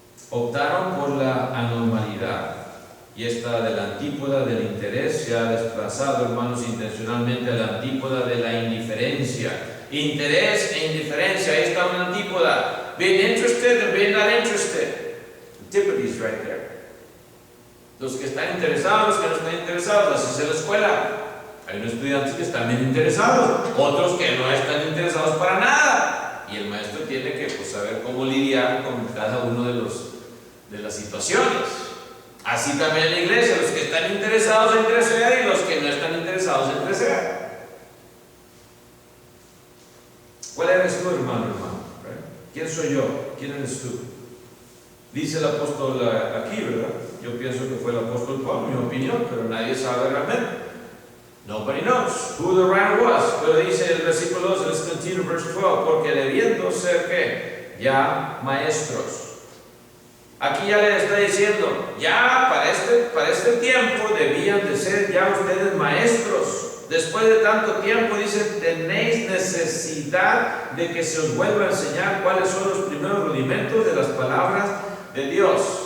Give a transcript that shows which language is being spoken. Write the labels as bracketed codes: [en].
[es] Optaron por la anormalidad. Y esta de la antípoda del interés se ha desplazado, hermanos, intencionalmente a la antípoda de la indiferencia. Interés e indiferencia, ahí está una antípoda. [en] Being interested and being not interested. Antipodes right there. [es] Los que están interesados, los que no están interesados, así es en la escuela. Hay unos estudiantes que están bien interesados, otros que no están interesados para nada. Y el maestro tiene que saber cómo lidiar con cada uno de las situaciones. Así también en la iglesia, los que están interesados en crecer y los que no están interesados en crecer. ¿Cuál eres tú, hermano? ¿Quién soy yo? ¿Quién eres tú? Dice el apóstol aquí, ¿verdad? Yo pienso que fue el apóstol Pablo, mi opinión, pero nadie sabe realmente. [en] Nobody knows who the writer was. [es] Pero dice el versículo 12, [en] let's continue verse 12, [es] porque debiendo ser ¿qué? Ya maestros. Aquí ya le está diciendo, ya para este tiempo debían de ser ya ustedes maestros. Después de tanto tiempo, dice, tenéis necesidad de que se os vuelva a enseñar cuáles son los primeros rudimentos de las palabras de Dios.